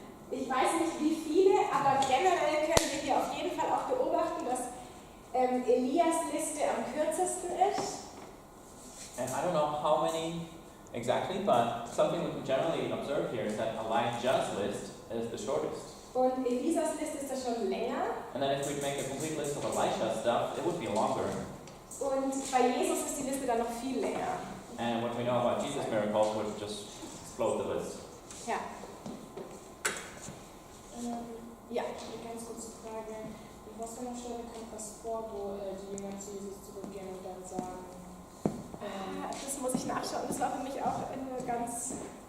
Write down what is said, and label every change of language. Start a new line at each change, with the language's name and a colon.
German: Ich weiß nicht wie viele, aber generell können wir hier auf jeden Fall auch beobachten, dass Elias Liste am kürzesten ist.
English: And I don't know how many exactly, but something we can generally observe here is that Elijah's list is the shortest.
German: Und Elisas Liste ist da schon länger.
English: And then if we'd make a complete list of Elisha's stuff, it would be longer.
German: Und bei Jesus ist die Liste dann noch viel länger.
English: And what we know about Jesus' miracles would just explode the list.
German: Ja. Ja. Eine ganz kurze Frage. In was für einer Stelle kommt das vor, wo die Jünger zu Jesus zurückgehen und dann sagen, Das muss ich nachschauen. Das war für mich auch eine ganz...